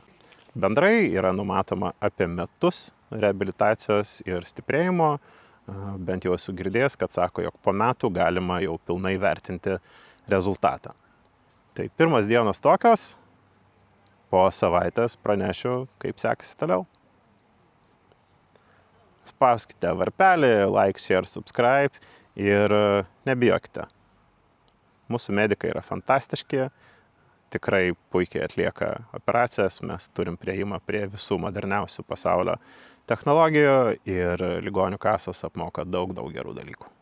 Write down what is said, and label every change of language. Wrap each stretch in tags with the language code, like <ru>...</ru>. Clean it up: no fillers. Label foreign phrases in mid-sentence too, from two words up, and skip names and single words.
<lt>Bendrai yra numatoma apie metus reabilitacijos ir stiprėjimo, bent jau esu girdėjęs, kad sako, jog po metų galima jau pilnai vertinti rezultatą. Tai pirmas dienos tokios, po savaitės pranešiu, kaip sekasi toliau. Spauskite varpelį,</lt> <en>like, share, subscribe</en> <lt>ir nebijokite. Mūsų medikai yra fantastiški, tikrai puikiai atlieka operacijas, mes turim priėjimą prie visų moderniausių pasaulio technologijų ir ligonių kasos apmoka daug gerų dalykų.</lt>